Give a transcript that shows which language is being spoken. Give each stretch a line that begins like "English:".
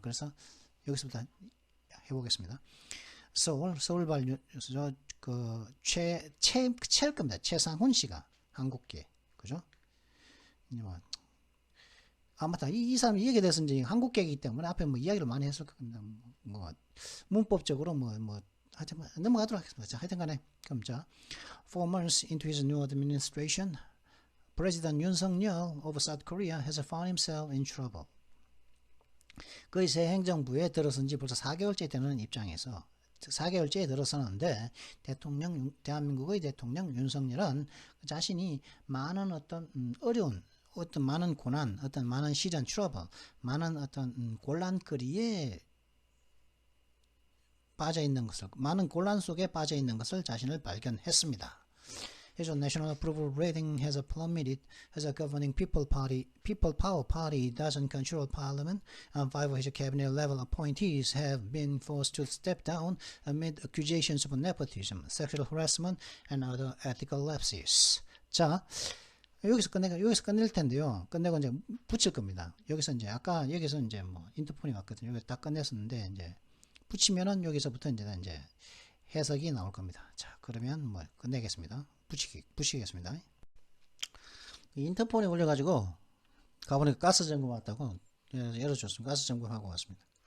Korean: 그래서 여기서부터 해보겠습니다. 서울발 뉴스죠. 체일 겁니다. 최상훈 씨가 한국계, 그죠? 맞다. 이 사람이 얘기에 대해서 이제 한국계이기 때문에 앞에 뭐 이야기를 많이 했을 겁니다. 뭐 문법적으로 하여튼 넘어가도록 하겠습니다. 자, 하여튼 간에 그럼 자,
English: 4 months into his new administration, President Yoon Suk-yeol of South Korea has found himself in trouble.
Korean: 그의 새 행정부에 들어선 지 벌써 4개월째 되는 입장에서 4개월째에 들어서는데 대한민국의 대통령 윤석열은 자신이 많은 어떤 어려운 많은 고난, 많은 시련, 트러블, 많은 곤란거리에 많은 곤란 속에 빠져 있는 것을 자신을 발견했습니다.
English: His national approval rating has plummeted as a governing People Power Party doesn't control Parliament, and 5 of his cabinet-level appointees have been forced to step down amid accusations of nepotism, sexual harassment, and other ethical lapses.
Korean: 자, 여기서 끝낼 텐데요. 끝내고 이제 붙일 겁니다. 여기서 이제 여기서 이제 뭐 인터폰이 왔거든요. 여기 딱 끝냈었는데 이제 붙이면은 여기서부터 이제 해석이 나올 겁니다. 자, 그러면 뭐 끝내겠습니다. 붙이겠습니다. 인터폰이 올려가지고 가보니까 가스 점검 왔다고 열어줬습니다. 가스 점검하고 왔습니다.